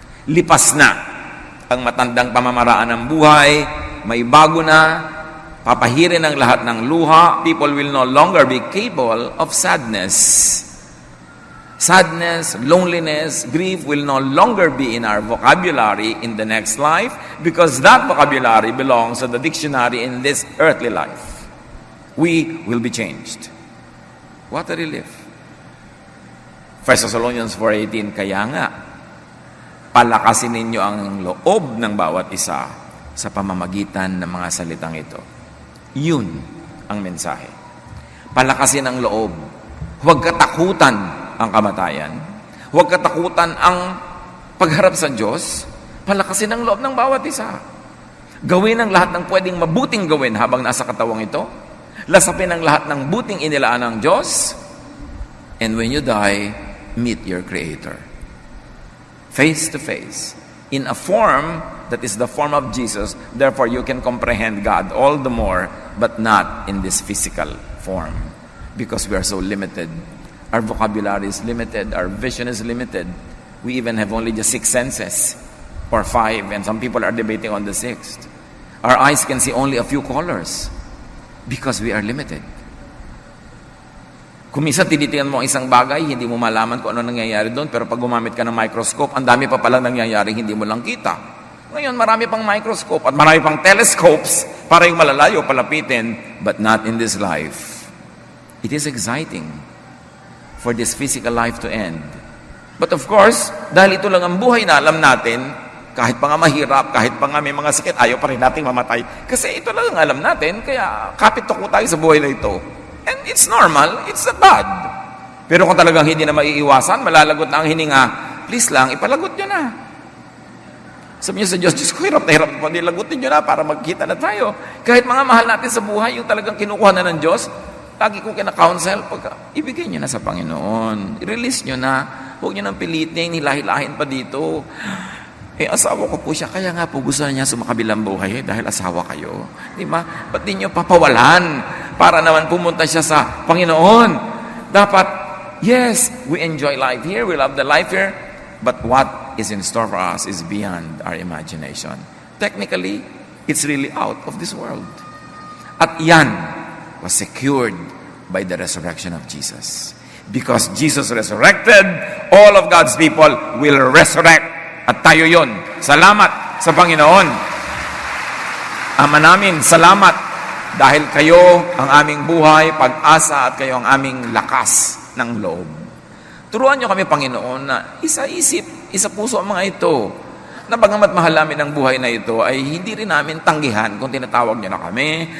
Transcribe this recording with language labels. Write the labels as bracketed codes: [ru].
[tl] Lipas na ang matandang pamamaraan ng buhay, may bago na, papahirin ang lahat ng luha, [en] people will no longer be capable of sadness. Sadness, loneliness, grief will no longer be in our vocabulary in the next life because that vocabulary belongs to the dictionary in this earthly life. We will be changed. What a relief. [tl] 1 Thessalonians 4:18, kaya nga, palakasin ninyo ang loob ng bawat isa sa pamamagitan ng mga salitang ito. Yun ang mensahe. Palakasin ang loob. Huwag katakutan ang kamatayan. Huwag katakutan ang pagharap sa Diyos. Palakasin ang loob ng bawat isa. Gawin ang lahat ng pwedeng mabuting gawin habang nasa katawang ito. Lasapin ang lahat ng buting inilaan ng Diyos. [en] And when you die, meet your Creator. Face to face. In a form that is the form of Jesus. Therefore, you can comprehend God all the more, but not in this physical form. Because we are so limited. Our vocabulary is limited. Our vision is limited. We even have only just 6 senses or 5, and some people are debating on the 6th. Our eyes can see only a few colors because we are limited. [tl] Kung minsan tinitingnan mo ang isang bagay, hindi mo malaman kung ano nangyayari doon, pero pag gumamit ka ng microscope, ang dami pa palang nangyayari, hindi mo lang kita. Ngayon, marami pang microscope at marami pang telescopes para yung malalayo palapitin, [en] but not in this life. It is exciting for this physical life to end. But of course, [tl] dahil ito lang ang buhay na alam natin, kahit pa nga mahirap, kahit pa nga may mga sakit, ayaw pa rin natin mamatay. Kasi ito lang ang alam natin, kaya kapit tuko tayo sa buhay na ito. [en] And it's normal, it's not bad. [tl] Pero kung talagang hindi na maiiwasan, malalagot na ang hininga, please lang, ipalagot nyo na. Sabi niyo sa Diyos, Diyos ko, hirap na hirap po, lagutin nyo na para magkita na tayo. Kahit mga mahal natin sa buhay, yung talagang kinukuha na ng Diyos, lagi kong kina-counsel, ibigay nyo na sa Panginoon. I-release nyo na. Huwag nyo nang pilitin, hilahilahin pa dito. Asawa ko po siya, kaya nga po gusto na niya sumakabilang buhay dahil asawa kayo. Di ba? Ba't di nyo papawalan para naman pumunta siya sa Panginoon? [en] Dapat, yes, we enjoy life here, we love the life here, but what is in store for us is beyond our imagination. Technically, it's really out of this world. At yan was secured by the resurrection of Jesus. Because Jesus resurrected, all of God's people will resurrect. [tl] At tayo yon. Salamat sa Panginoon. Ama namin, salamat dahil kayo ang aming buhay, pag-asa at kayo ang aming lakas ng loob. Turuan niyo kami, Panginoon, na isa-isip, isa-puso ang mga ito. Na bagamat mahal namin ang buhay na ito, ay hindi rin namin tanggihan kung tinatawag niyo na kami.